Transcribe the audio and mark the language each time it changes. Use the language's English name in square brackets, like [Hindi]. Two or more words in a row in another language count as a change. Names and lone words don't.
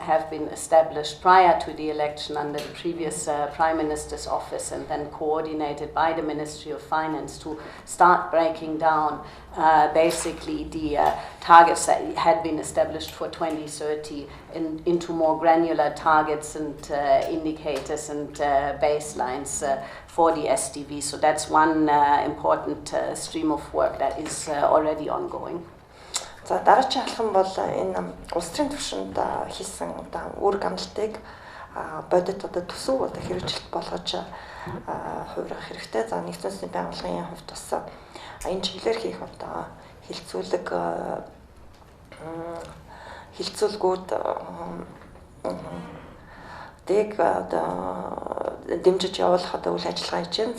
[English] have been established prior to the election under the previous Prime Minister's office and then coordinated by the Ministry of Finance to start breaking down basically the targets that had been established for 2030 into more granular targets and indicators and baselines for the SDV. So that's one important stream of work that is already ongoing. [Mongolian] За дараагийн алхам бол энэ улс төрийн түвшинд хийсэн үр гамлалтыг бодит төсөв хэрэгжилт болгож хувирах хэрэгтэй. За нэгдсэн үндэсний байгууллагын хувьд бас энэ чиглэлээр хийх хилцүүлгүүд дэг дэмжиж явуулах үйл ажиллагаа хийж байна.